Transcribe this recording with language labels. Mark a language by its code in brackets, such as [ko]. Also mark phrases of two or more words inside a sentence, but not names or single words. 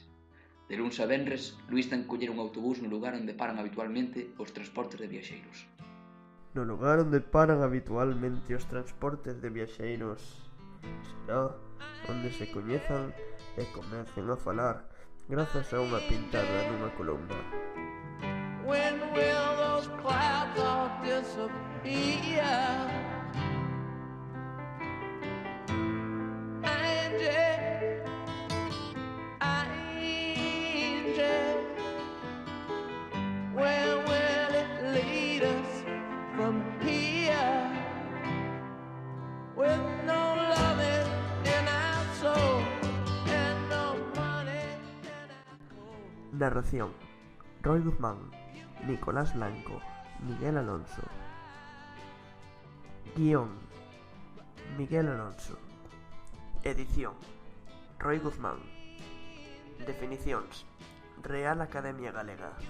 [gl] De luns a venres, Luís ten que coller un autobús no lugar onde paran habitualmente os transportes de viaxeiros. No lugar onde paran habitualmente os transportes de viaxeiros será onde se coñezan e comecen a falar grazas a unha pintada nunha columna. [en] When will those clouds all disappear? Angel, where will it lead us from here? With no loving in our soul and no money in our cold. [gl] Narración: Roy Guzmán, Nicolás Blanco, Miguel Alonso. Guión: Miguel Alonso. Edición: Roy Guzmán. Definicións: Real Academia Galega.